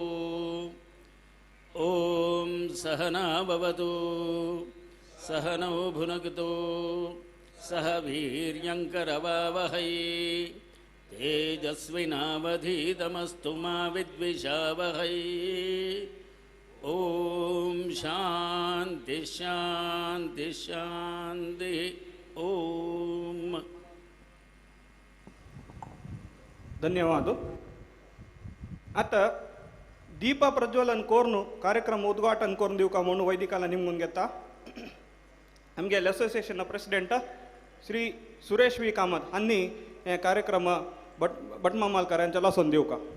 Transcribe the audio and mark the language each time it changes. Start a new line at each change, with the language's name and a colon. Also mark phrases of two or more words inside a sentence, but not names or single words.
Sanskrit: ॐ सहना भवतु सहनौ भुनक्तु सह वीर्यङ्करवावहै तेजस्विनावधीतमस्तु मा विद्विषावहै. ओम शांति शांति शांति. ओम.
Konkani: धन्यवाद. आता दीप प्रज्वलन करून कार्यक्रम उद्घाटन करून दिवका म्हणून वैदिकाला निमून घेता आमगे
English: association president
Konkani: श्री सुरेश वी कामत हांनी हे कार्यक्रम भटमामालकर यांच्या लासून दिवका.